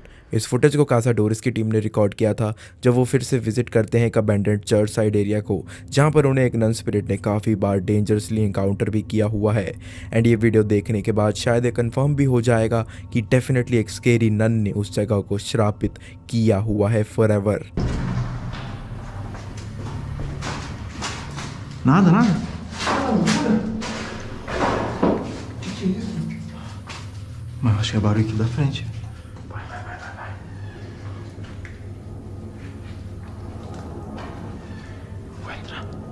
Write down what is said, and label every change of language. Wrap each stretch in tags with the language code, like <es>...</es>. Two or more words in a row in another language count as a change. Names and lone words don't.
<hi>इस फुटेज को कासाडोरिस की टीम ने रिकॉर्ड किया था जब वो फिर से विजिट करते हैं एक</hi> <en>abandoned church side area</en> <hi>को, जहां पर उन्हें एक</hi> <en>nun spirit</en> <hi>ने काफ़ी बार</hi> <en>dangerously encounter</en> <hi>भी किया हुआ है। एंड ये वीडियो देखने के बाद शायद ये कंफर्म भी हो जाएगा कि डेफिनेटली एक</hi> <en>scary nun</en> <hi>ने उस जगह को श्रापित किया हुआ है फॉरएवर।</hi> <pt>Nada, nada. Mas eu acho que é barulho aqui da frente. Vai. Vou entrar.</pt>